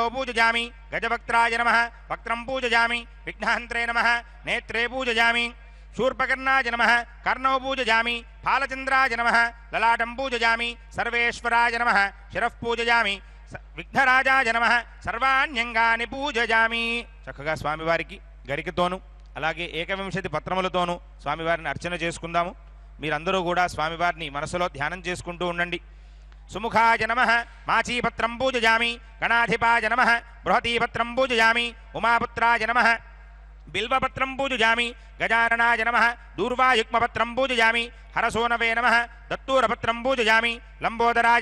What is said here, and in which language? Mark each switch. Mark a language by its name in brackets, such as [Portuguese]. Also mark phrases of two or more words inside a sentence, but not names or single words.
[Sanskrit] पूजयामि गजवक्त्राय नमः वक्त्रं पूजयामि विघ्नहन्त्रे नमः नेत्रे पूजयामि शूर्पकर्णाय नमः कर्णौ पूजयामि फालचन्द्राय नमः ललाटं पूजयामि सर्वेश्वराय नमः शिरः पूजयामि विघ्नराजाय नमः सर्वाण्यंगानि पूजयामि [Telugu] చక్కగా స్వామివారికి గరికతోను అలాగే ఏకవింశతి పత్రములతోను స్వామివారిని అర్చన చేసుకుందాము. మీరందరూ కూడా స్వామివారిని మనసులో ధ్యానం చేసుకుంటూ ఉండండి. [Sanskrit] సుముఖాయ నమః మాచీపత్రం పూజయామి గణాధిపాయ నమః బృహతీపత్రం పూజయామి ఉమాపుత్రాయ నమః బిల్వపత్రం పూజయామి గజాననాయ నమః దూర్వాయుగ్మపత్రం పూజయామి హరసోనవే నమః దత్తూరపత్రం పూజయామి లంబోదరాయ